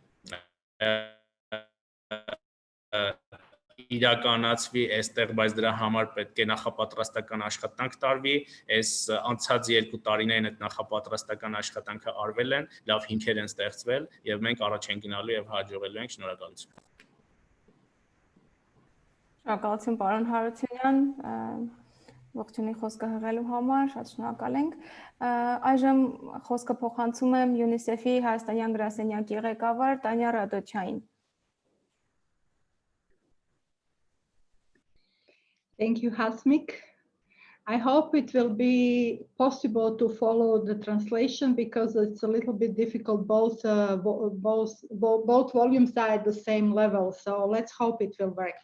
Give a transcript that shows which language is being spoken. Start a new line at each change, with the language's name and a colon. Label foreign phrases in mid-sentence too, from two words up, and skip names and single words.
Armenian: իրականացվի այստեղ, բայց դրա համար պետք է նախապատրաստական աշխատանք տարվի։ Այս անցած 2 տարիներին այդ նախապատրաստական աշխատանքը արվել են, լավ հիմքեր են ստեղծվել եւ մենք առաջ ենք գնալու եւ հաջողելու ենք։ Շնորհակալություն։ Շնորհակալություն, պարոն Հարությունյան, ողջունի խոսքը հղելու համար, շատ շնորհակալ ենք։ Այժմ խոսքը փոխանցում եմ UNICEF-ի հայաստանյան գրասենյակի ղեկավար Տանյա Ռադոչյանին։
English: Thank you, Hasmik. I hope it will be possible to follow the translation because it's a little bit difficult. Both volumes are at the same level, so let's hope it will work.